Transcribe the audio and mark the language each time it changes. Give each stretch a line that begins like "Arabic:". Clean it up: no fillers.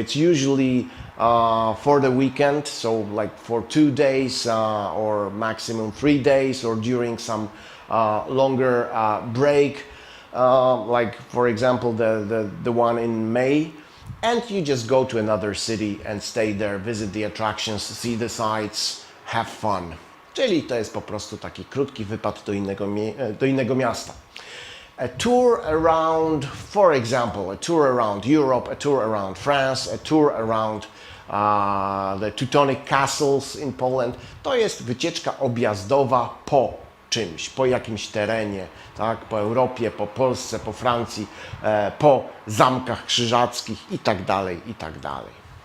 English: It's usually for the weekend, so like for 2 days or maximum 3 days, or during some longer break, like for example the one in May, and you just go to another city and stay there, visit the attractions, see the sights, have fun.
Polish: Czyli to jest po prostu taki krótki wypad do innego miasta.
English: A tour around, for example, a tour around Europe, a tour around France, a tour around the Teutonic castles in Poland.
Polish: To jest wycieczka objazdowa po czymś, po jakimś terenie, tak? Po Europie, po Polsce, po Francji, po zamkach krzyżackich i tak dalej, i tak dalej.